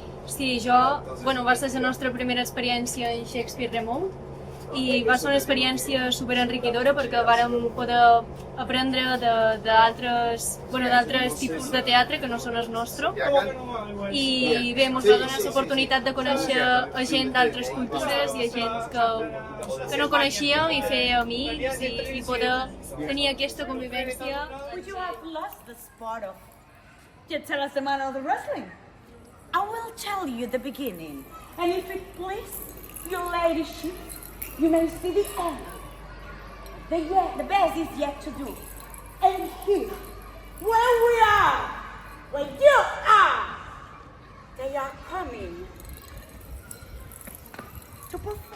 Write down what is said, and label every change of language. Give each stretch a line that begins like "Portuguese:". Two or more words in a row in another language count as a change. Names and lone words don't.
Catalan: Sí, va ser la nostra primera experiència en Shakespeare Remote i va ser una experiència super enriquidora perquè vàrem poder aprendre d'altres tipus de teatre que no són el nostre i bé, ens va donar l'oportunitat de conèixer a gent d'altres cultures i a gent que no coneixíem i fer amics i poder tenir aquesta convivència.
English: Would you have lost the spot of you tell us the man of the wrestling? I will tell you the beginning, and if it please your ladyship, you may see the end. The best is yet to do. And here, where we are, where you are, they are coming to perform.